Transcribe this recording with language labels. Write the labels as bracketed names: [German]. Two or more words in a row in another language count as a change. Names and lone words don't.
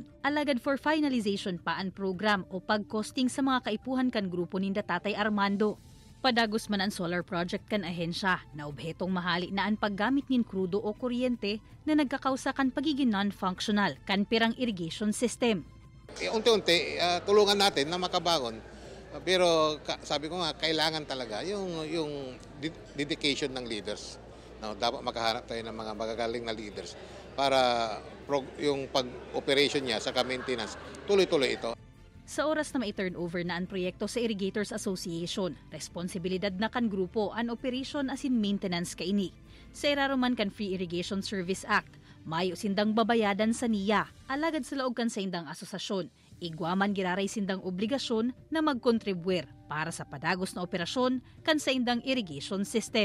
[Bikol] Alagad [English] for finalization [Bikol] pa ang program o pagcosting sa mga kaipuhan kan grupo ninda Tatay Armando. Padagos man ang [English] solar project [Bikol] kan ahensya na obhetong mahali na ang paggamit nin krudo o kuryente na nagkakausa kan pagiging non-functional kan pirang [English] irrigation system. [Filipino] Unti-unti, tulungan natin na makabangon. Pero sabi ko nga, kailangan talaga yung dedication ng leaders. No, dapat makahanap tayo ng mga magagaling na leaders para yung pag-operation niya sa maintenance, tuloy-tuloy ito. [Bikol] Sa oras na mai-turn over na ang proyekto sa Irrigators Association, responsibilidad na kan grupo ang operation asin maintenance kaini. Sa iraruman kan Free Irrigation Service Act, mayo sindang babayadan sa niya, alagad sa laog kan sa indang asosasyon. Igwaman giraray sindang obligasyon na magkontribuer para sa padagos na operasyon kan sa indang [English] irrigation system.